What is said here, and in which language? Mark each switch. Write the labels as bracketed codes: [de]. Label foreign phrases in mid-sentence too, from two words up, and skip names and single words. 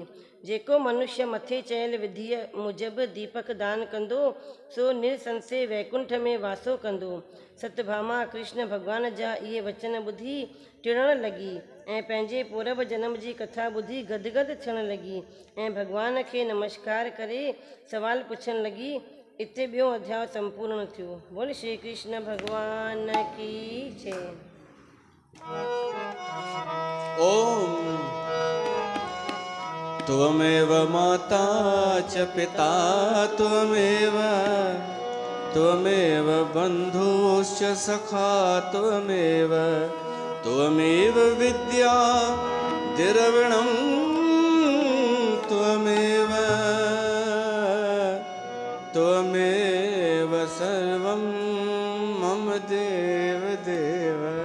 [sd] जेको मनुष्य मथे चयल विधीअ मूजिबि दीपक दान कंदो सो निरसंशय वैकुंठ में वासो कंदो। सतभामा कृष्ण भॻवान जा इहे वचन ॿुधी टिड़ण लॻी ऐं पंहिंजे पूरब जनम जी कथा ॿुधी गदगद थियण लॻी ऐं भॻवान खे नमस्कार करे सवाल पुछण लॻी। इते ॿियो अध्याय संपूर्ण थियो। [hi] बोल श्री कृष्ण भॻवान की जय। [sa] ओम त्वमेव माता च पिता त्वमेव बन्धुश्च सखा त्वमेव विद्या द्रविणं त्वमेव सर्वं मम देव देव।